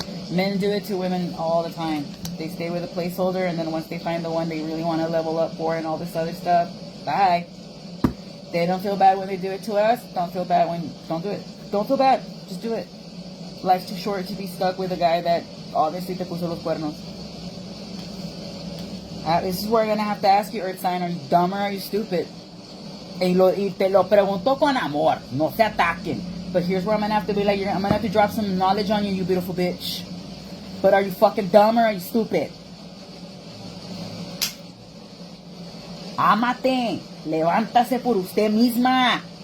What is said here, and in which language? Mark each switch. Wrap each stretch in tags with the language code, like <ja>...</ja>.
<en>Men do it to women all the time. They stay with a placeholder, and then once they find the one they really want to level up for and all this other stuff, bye. They don't feel bad when they do it to us. Don't feel bad when... Don't do it. Don't feel bad. Just do it. Life's too short to be stuck with a guy that obviously</en> <es>te puso los cuernos.</es> <en>This is where I'm going to have to ask you, Earth sign, are you dumb or are you stupid?</en> <es>Y te lo pregunto con amor. No se ataquen.</es> <en>But here's where I'm going to have to be like, I'm going to have to drop some knowledge on you, you beautiful bitch. But are you fucking dumb or are you stupid?</en> <es>Ámate. Levántase por usted misma.</es>